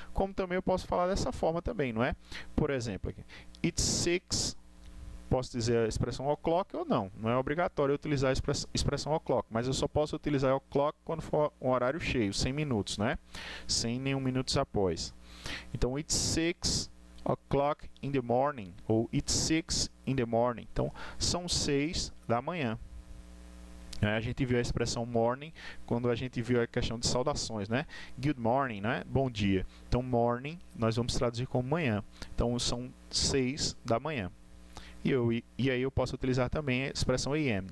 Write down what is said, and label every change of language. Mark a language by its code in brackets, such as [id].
[pt] Como também eu posso falar dessa forma também, não é? Por exemplo, aqui, [en] it's 6. [pt] Posso dizer a expressão o'clock ou não. Não é obrigatório eu utilizar a expressão o'clock, mas eu só posso utilizar o'clock quando for um horário cheio, 100 minutos, né? Sem nenhum minutos após. Então, [en] it's 6 o'clock in the morning, [pt] ou [en] it's 6 in the morning. [pt] Então, são 6 da manhã. A gente viu a expressão morning quando a gente viu a questão de saudações, né? [en] Good morning, [pt] né? Bom dia. Então, morning, nós vamos traduzir como manhã. Então, são 6 da manhã. E aí eu posso utilizar também a expressão AM.